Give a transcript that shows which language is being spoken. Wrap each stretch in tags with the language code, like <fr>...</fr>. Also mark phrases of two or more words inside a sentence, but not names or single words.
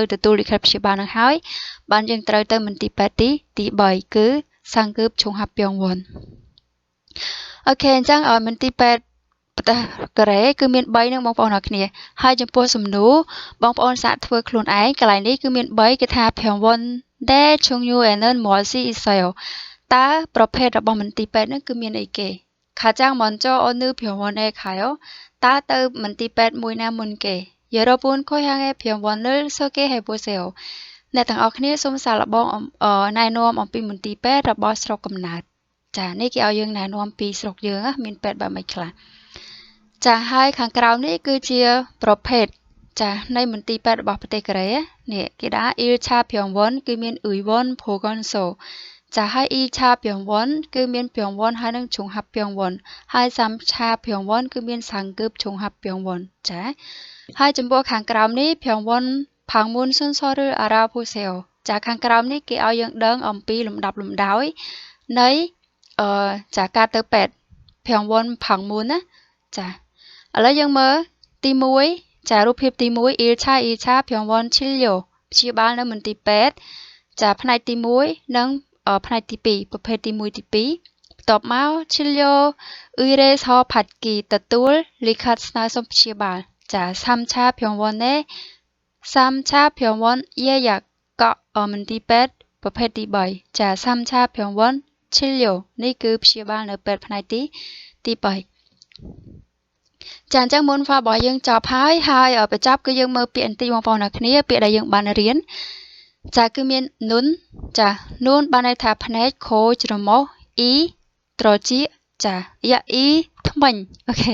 <km>ទទួលលិខិតព្យាបាលនឹងហើយបានយើងត្រូវទៅមន្ទីរពេទ្យទី3គឺ</km> <ko>상급종합병원</ko> <km>អូខេអញ្ចឹងមន្ទីរពេទ្យប្រទេសកូរ៉េគឺមាន3នឹងបងប្អូនអរគ្នាហើយចំពោះសំណួរបងប្អូនសាកធ្វើខ្លួនឯងកន្លែងនេះគឺមាន3គឺថាព្យងវ៉ុនដេឆុងយូអេនមលស៊ីអ៊ីសែលតើប្រភេទរបស់មន្ទីរពេទ្យនេះគឺមានអីគេ</km> <ko>가장먼저어느병원에 가요?</ko> <km>តើទៅមន្ទីរពេទ្យមួយណាមុនគេ</km> <ko>여러분 고향의 병원을 소개해보세요.</ko> <km>អ្នកទាំងអស់គ្នាសូមសាកល្បងណែនាំអំពីមន្ទីរពេទ្យរបស់ស្រុកកំណើតចានេះគេឲ្យយើងណែនាំពីស្រុកយើងមានពេទ្យបែបម៉េចខ្លះចាហើយខាងក្រោមនេះគឺជា ប្រភេទចានៃមន្ទីរពេទ្យរបស់ប្រទេសកូរ៉េនេះគេដាក់</km> <ko>1차 병원</ko> <km>គឺមាន</km> <ko>의원 보건소</ko> <km>ចាហើយ</km> <ko>2차 병원</ko> <km>គឺមាន병원ហើយនិង 종합 병원 ហើយ</km> <ko>3차 병원</ko> <km>គឺមាន</km> <ko>상급 종합 병원</ko> <km>ចាហើយចំពោះខាងក្រោមនេះ</km> <ko>병원 방문 순서를 알아보세요</ko> <km>ចា ខាងក្រោមនេះគេឲ្យយើងដឹងអំពីលំដាប់លំដោយនៃចាការទៅពេទ្យ</km> <ko>병원 방문</ko> <km>ណាចាឥឡូវយើងមើលទី1ចារូបភាពទី1</km> <ko>1차 2차 병원 진료</ko> <km>ព្យាបាលនៅមន្ទីរពេទ្យចាផ្នែកទី1និងផ្នែកទី2ប្រភេទទី1ទី2បន្ទាប់មក</km> <ko>진료 의뢰서 받기</ko> <km>ទទួលលិខិតស្នើសុំព្យាបាលចា</km> <ko>3차 병원에 3차 병원 예약</ko> <km>កក់មន្ទីរពេទ្យប្រភេទទី3ចា</km> <ko>3차 병원 진료</ko> <km>នេះគឺព្យាបាលនៅពេទ្យផ្នែកទី3 ចាអញ្ចឹងមុនហ្វារបស់យើងចប់ហើយបញ្ចប់គឺយើងមើលពាក្យបន្តិចបងប្អូនអ្នកគ្នាពាក្យ ដែលយើងបានរៀនចាគឺមាននុនចានួនបានន័យថាភ្នែកខូចច្រមុះអ៊ីត្រចៀកចាយ៉ាអ៊ីថ្មិញអូខេ</km>